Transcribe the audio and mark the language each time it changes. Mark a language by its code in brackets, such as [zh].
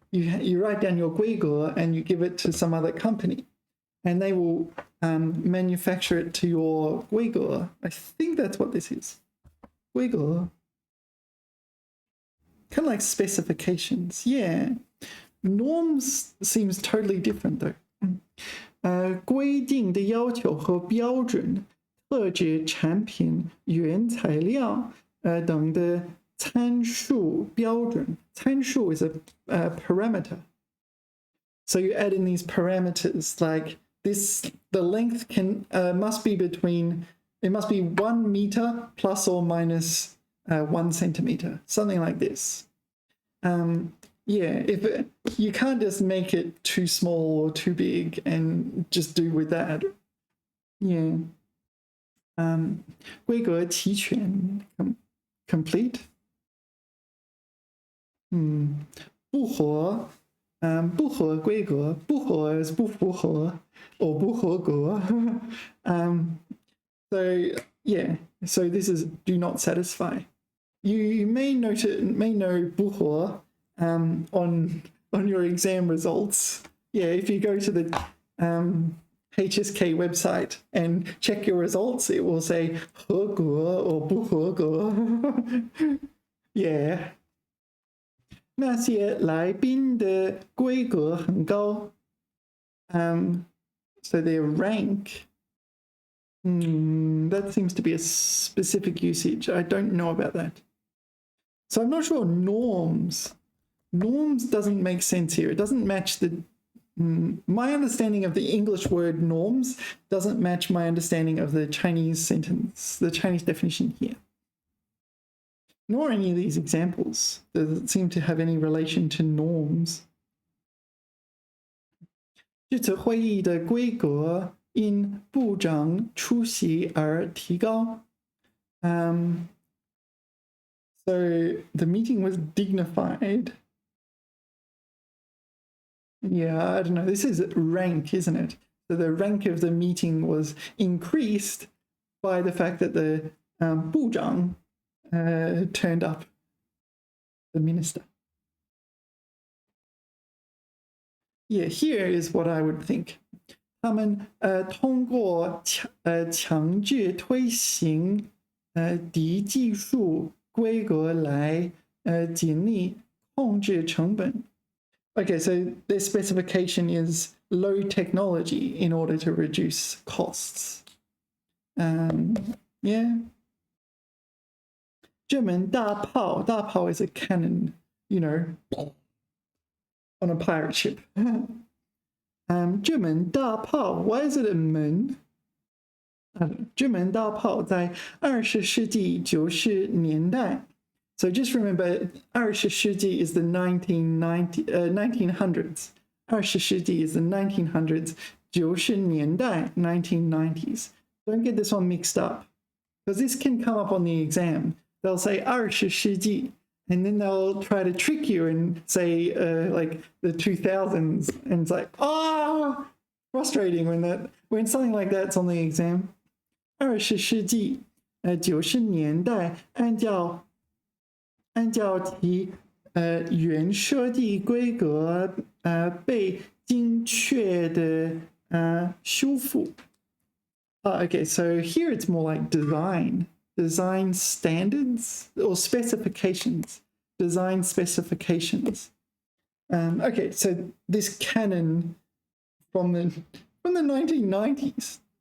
[en] You write down your 规格 and you give it to some other company, and they will manufacture it to your 规格. I think that's what this is. [zh] 规格. [en] Kind of like specifications. Yeah. Norms seems totally different though. [zh] 规定的要求和标准, 特指产品原材料等的参数标准. [en] 参数 is a parameter. So you add in these parameters like this. The length must be 1 meter plus or minus 1 centimeter, something like this. Yeah, you can't just make it too small or too big and just do with that. Yeah. [zh] 规格齐全, [en] complete. [zh] 不合, 不合规格, 不合 is 不符合 or 不合格. [en] So yeah, so this is do not satisfy. You may know 不合 on your exam results. Yeah, if you go to the HSK website and check your results, it will say 合格 or 不合格.Yeah. [zh] 那些来宾的规格很高. [en] So their rank. That seems to be a specific usage. I don't know about that. So I'm not sure norms. Norms doesn't make sense here. It doesn't match my understanding of the English word norms doesn't match my understanding of the Chinese sentence, the Chinese definition here. Nor any of these examples does it seem to have any relation to norms. [zh] 这次会议的规格因部长出席而提高. [en] So the meeting was dignified. Yeah, I don't know. This is rank, isn't it? So the rank of the meeting was increased by the fact that the 部长 turned up, the minister. Yeah, here is what I would think. [zh] 他们通过强制推行低技术规格来尽力控制成本. [en] Okay, so their specification is low technology in order to reduce costs. Yeah. [zh] 这门大炮， [en] 大炮 is a cannon, you know, on a pirate ship. 这门大炮 why is it a 门？ [zh] 这门大炮在20世纪90年代 [en] So just remember, 20世纪 is the 1900s. 20世纪 is the 1900s. 90年代 1990s. Don't get this one mixed up. Because this can come up on the exam. They'll say 20世纪, and then they'll try to trick you and say like the 2000s. And it's like, frustrating when something like that's on the exam. [zh] 20世纪90年代按照其原设计规格被精确的修复。 [en] Okay, so here it's more like design standards or specifications. Design specifications. Okay, so this cannon from the 1990s.